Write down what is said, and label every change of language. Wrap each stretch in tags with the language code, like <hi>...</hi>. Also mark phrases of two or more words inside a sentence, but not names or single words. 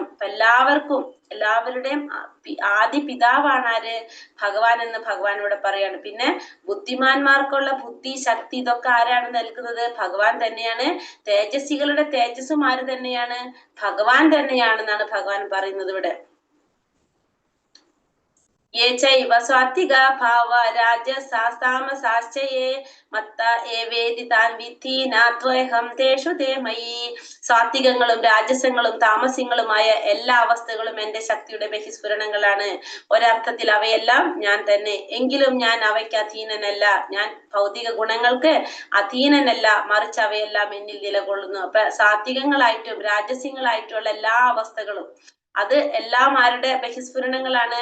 <ml>എല്ലാവർക്കും, എല്ലാവരുടെയും ആദി പിതാവാണ് ആര്? ഭഗവാൻ എന്ന് ഭഗവാനോട് പറയാണ്. പിന്നെ ബുദ്ധിമാന്മാർക്കുള്ള ബുദ്ധി, ശക്തി, ഇതൊക്കെ ആരാണ് നൽകുന്നത്? ഭഗവാൻ തന്നെയാണ്. തേജസ്വികളുടെ തേജസ്സും ആര് തന്നെയാണ്? ഭഗവാൻ തന്നെയാണെന്നാണ് ഭഗവാൻ പറയുന്നത് ഇവിടെ.</ml> <sa>ये चैव सात्विका भाव राजसास्तामसाश्चये मत्त एवेदि तान् विद्धि नात्वहं तेषु ते मयि.</sa> <ml>സാത്വികങ്ങളും രാജസങ്ങളും താമസികളുമായ എല്ലാ അവസ്ഥകളും എന്റെ ശക്തിയുടെ ബഹിസ്ഫുരണങ്ങളാണ്. ഒരർത്ഥത്തിൽ അവയെല്ലാം ഞാൻ തന്നെ. എങ്കിലും ഞാൻ അവയ്ക്ക് അധീനനല്ല. ഞാൻ ഭൗതിക ഗുണങ്ങൾക്ക് അധീനനല്ല, മറിച്ച് അവയെല്ലാം എന്നിൽ നിലകൊള്ളുന്നു. അപ്പൊ സാത്വികങ്ങളായിട്ടും രാജസ്യങ്ങളായിട്ടുള്ള എല്ലാ അവസ്ഥകളും അത് എല്ലാം ആരുടെ ബഹിസ്ഫുരണങ്ങളാണ്?</ml>